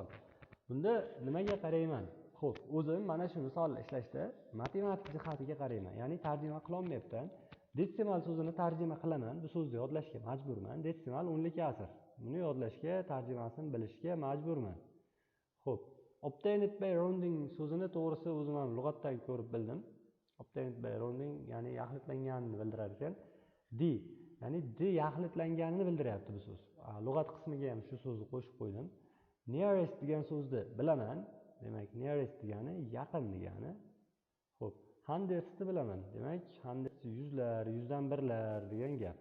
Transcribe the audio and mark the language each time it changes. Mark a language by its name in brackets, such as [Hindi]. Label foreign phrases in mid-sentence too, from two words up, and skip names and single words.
[Uzbek] Bunda nimaga qarayman? Xo'p, o'zim mana shu misolni ishlashda matematik jihatiga qarayman. Ya'ni tarjima qila olmayapman. Decimal so'zini tarjima qilaman. Bu so'zni yodlashga majburman. Decimal o'nlik asr. Buni yodlashga, tarjimasini bilishga majburman. Xo'p, [English] obtained by rounding [Uzbek] so'zini to'g'risi o'zim ham lug'atdan ko'rib bildim. [English] Obtained by rounding [Uzbek] ya'ni yaxlitlanganini bildirar ekan. D ya'ni d yaxlitlanganini bildiryapti bu so'z. Lug'at qismiga ham shu so'zni qo'shib qo'ydim. Nearest degan so'zni bilaman. Demak, nearest degani yaqin degani. Xo'p, hundreds ni bilaman. Demak, hundreds yuzlar, yuzdan birlar degan gap.